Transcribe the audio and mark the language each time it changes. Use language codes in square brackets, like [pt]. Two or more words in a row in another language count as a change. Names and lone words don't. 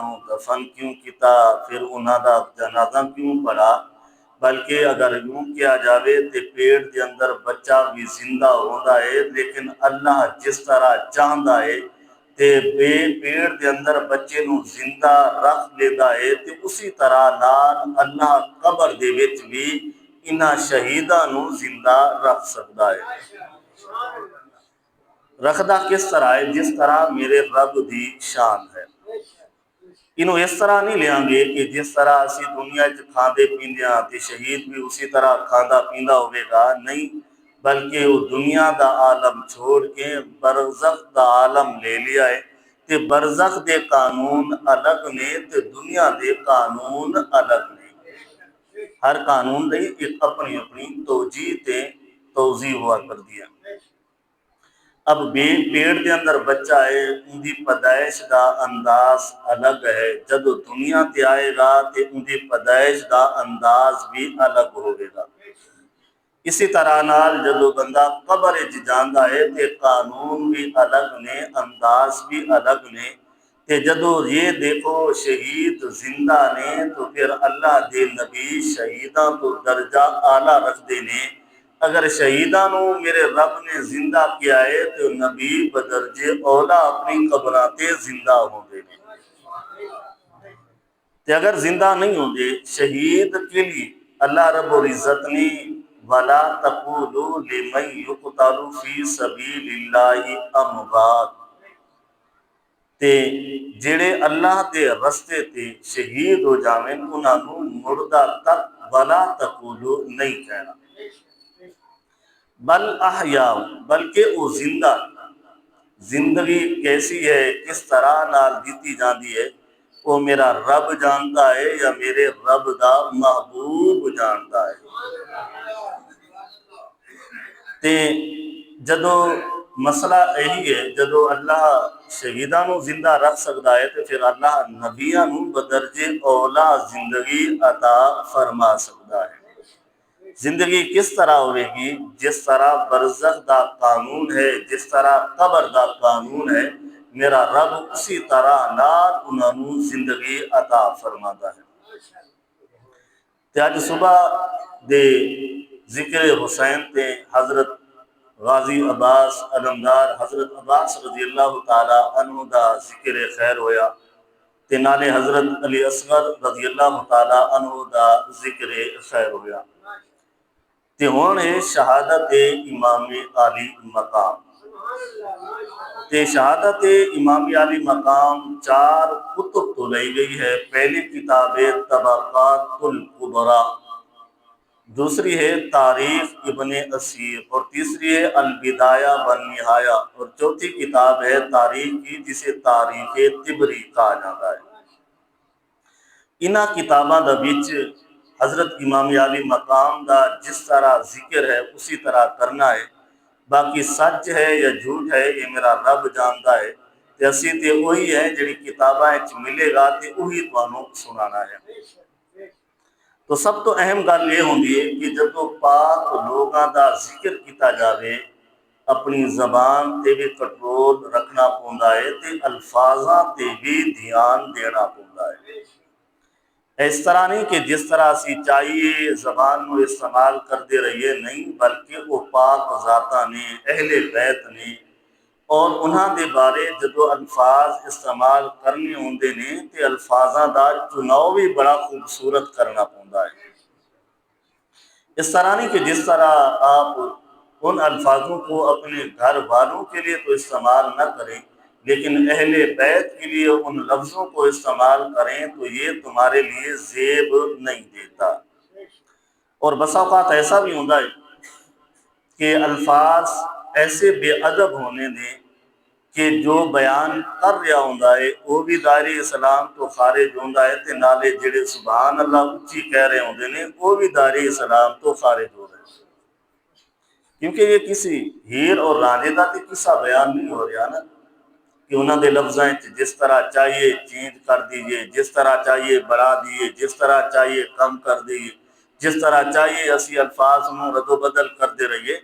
[pa] نے دفن کیوں کیتا، پھر انہوں دا جنازہ کیوں پڑھا، بلکہ اگر یوں کیا جاوے تے پیٹ دے اندر بچہ بھی زندہ ہوتا ہے، لیکن اللہ جس طرح چاہتا ہے تے پیٹ دے اندر بچے نو زندہ رکھ لیتا ہے تے اسی طرح نال اللہ قبر دے وچ بھی انہاں شہیداں نو زندہ رکھ سکتا ہے۔ رکھدا کس طرح ہے؟ جس طرح میرے رب دی شان ہے۔ انہوں اس طرح نہیں لیاں گے کہ جس طرح اسی دنیا چ کھاندے پیندیاں تے شہید بھی اسی طرح کھاندا پیندا ہوئے گا، نہیں، بلکہ وہ دنیا دا عالم چھوڑ کے برزخ دا عالم لے لیا ہے تے برزخ دے قانون الگ نے تے دنیا دے قانون الگ نے۔ ہر قانون دی ایک اپنی اپنی توجیہ تے توضیح ہوا کر دیا۔ اب پیٹ دے اندر بچہ ہے، ان دی پیدائش دا انداز الگ ہے، جب دنیا تے آئے گا تے ان دی پیدائش دا انداز بھی الگ ہوئے گا۔ اسی طرح نال جدو بندہ قبر جاندا ہے تے قانون بھی الگ نے، انداز بھی الگ نے، تے جدو یہ دیکھو شہید زندہ نے تو پھر اللہ دے نبی شہیداں تو درجہ اعلیٰ رکھ دینے۔ اگر شہیداں نو میرے رب نے زندہ کیا ہے تو نبی بدرجے اولا اپنی قبراتے زندہ ہوں گے۔ تے اگر زندہ نہیں ہوں گے شہید کے لیے اللہ رب العزت نے [ar] وَلَا تَقُولُوا لِمَن يُقْتَلُ فِي سَبِيلِ اللَّهِ أَمْوَاتٌ، [pa] تے جڑے اللہ دے رستے تے شہید ہو جاویں انہاں نو مردہ تک [ar] وَلَا تَقُولُوا [pa] نہیں کہنا، [ar] بل احیاء، [pa] بلکہ وہ زندہ۔ زندگی کیسی ہے، کس طرح نال دیتی جاندی ہے، وہ میرا رب جانتا ہے یا میرے رب دا محبوب جانتا ہے۔ تے جدو مسئلہ یہی ہے، جدو اللہ شہیداں نو زندہ رکھ سکتا ہے تو پھر اللہ نبیاں نو بدرجے اولا زندگی عطا فرما سکتا ہے۔ زندگی کس طرح ہوئے گی؟ جس طرح برزخ دا قانون ہے، جس طرح قبر دا قانون ہے، میرا رب اسی طرح نال انہوں زندگی عطا فرماتا ہے۔ تے آج صبح دے ذکر حسین تے حضرت غازی عباس علمدار حضرت عباس [ar] رضی اللہ تعالی عنہ [pa] دا ذکر خیر ہویا تے نالے حضرت علی اصغر [ar] رضی اللہ تعالی عنہ [pa] دا ذکر خیر ہویا۔ تے ہون ہے شہادت امام علی مقام۔ تے شہادت امام علی مقام 4 کتب تو لئی گئی ہے۔ [ur] پہلی کتاب طبقات الکبریٰ، دوسری ہے تاریخ ابن اسیر، اور تیسری ہے البدایہ والنہایہ، اور چوتھی کتاب ہے تاریخ کی جسے تاریخ طبری کہا جاتا ہے۔ [pa] انہاں کتاباں دا وچ حضرت امام علی مقام دا جس طرح ذکر ہے اسی طرح کرنا ہے، باقی سچ ہے یا جھوٹ ہے یہ میرا رب جانتا ہے، تے اسی تے وہی ہے جڑی کتاباں وچ ملے گا تے وہی تانوں سنانا ہے۔ تو سب تو اہم گل یہ ہوندی ہے کہ جدو پاک لوگاں دا ذکر کیتا جاوے اپنی زبان تے بھی کنٹرول رکھنا پوندا ہے تے الفاظاں تے بھی دھیان دینا پوندا ہے۔ اس طرح نہیں کہ جس طرح اسی چاہیے زبان نو استعمال کرتے رہیے، نہیں، بلکہ وہ پاک ذاتاں نے، اہل بیت نے، اور انہاں دے بارے جدو الفاظ استعمال کرنے ہوندے نے تے الفاظاں دا چناؤ بھی بڑا خوبصورت کرنا پوندا ہے۔ [ur] اس طرح نہیں کہ جس طرح آپ ان الفاظوں کو اپنے گھر والوں کے لیے تو استعمال نہ کریں لیکن اہل بیت کے لیے ان لفظوں کو استعمال کریں تو یہ تمہارے لیے زیب نہیں دیتا۔ اور بسا اوقات ایسا بھی ہوتا ہے کہ الفاظ ایسے بے ادب ہونے دیں کہ جو بیان کر رہا ہوتا ہے وہ بھی دائرے اسلام تو خارج ہوتا ہے [pa] تے نالے جڑے [ar] سبحان اللہ [ur] اچھی کہہ رہے ہوتے ہیں وہ بھی دائرے اسلام تو خارج ہو رہے ہیں، کیونکہ یہ کسی ہیر اور رانجے کا تے قصہ بیان نہیں ہو رہا نا کہ انہوں نے لفظیں جس طرح چاہیے چینج کر دیجئے، جس طرح چاہیے بڑھا دیجئے، جس طرح چاہیے کم کر دیجئے، جس طرح چاہیے اسی الفاظ میں رد و بدل کرتے رہیے۔